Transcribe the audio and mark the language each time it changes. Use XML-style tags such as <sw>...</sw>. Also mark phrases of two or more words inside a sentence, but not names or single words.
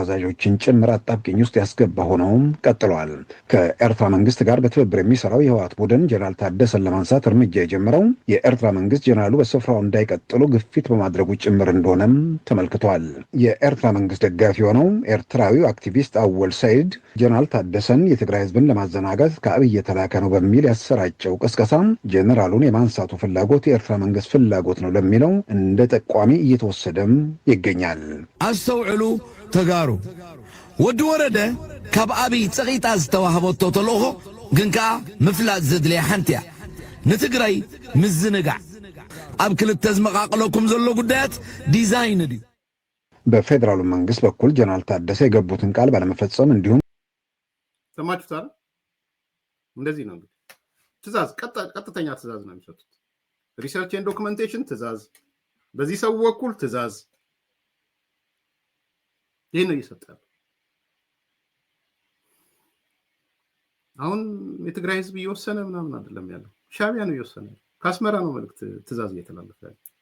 <am>አዛዦችን ጭምር አጣብቂኝ ውስጥ ያስገባ ሆነውም ቀጥሏል። ከኤርትራ መንግስት ጋር በትብብር የሚሰራው የህዋት ቡድን ጀነራል ታደሰን ለማንሳት እርምጃ የጀመረው የኤርትራ መንግስት ጀነራሉ በስፍራው እንዳይቀጥሉ ግፊት በማድረጉ ጭምር እንደሆነም ተመልክቷል። የኤርትራ መንግስት ደጋፊ የሆነው ኤርትራዊው አክቲቪስት አወል ሰይድ ጀነራል ታደሰን የትግራይ ህዝብን ለማዘናጋት ከአብይ እየተላከ ነው በሚል ያሰራጨው ቅስቀሳ ጀነራሉን የማንሳቱ ፍላጎት የኤርትራ መንግስት ፍላጎት ነው ለሚለው እንደ ጠቋሚ እየተወሰደም ይገኛል።</am> <ti>አስተውዕሉ ተጋሩ ወዲ ወረደ ካብ አብይ ፀቂጣ ዝተዋህበቶ ተልእኾ ግን ከዓ ምፍላጥ ዘድልያ ሓንቲ እያ ንትግራይ ምዝንጋዕ ኣብ ክልተ ዝመቃቅለኩም ዘሎ ጉዳያት ዲዛይን ድዩ።</ti> <am>በፌዴራሉ መንግስት በኩል ጀነራል ታደሰ የገቡትን ቃል ባለመፈጸም እንዲሁም ሰማችሁታል። እንደዚህ ነው እንግዲህ ትእዛዝ፣ ቀጥተኛ ትእዛዝ ነው የሚሰጡት።</am> <en>research and documentation</en> <am>ትእዛዝ፣ በዚህ ሰው በኩል ትእዛዝ፣ ይህ ነው እየሰጣል። አሁን የትግራይ ህዝብ እየወሰነ ምናምን አይደለም ያለው፣ ሻዕቢያ ነው እየወሰነ። ከአስመራ ነው መልእክት ትእዛዝ እየተላለፈ ያለው።</am>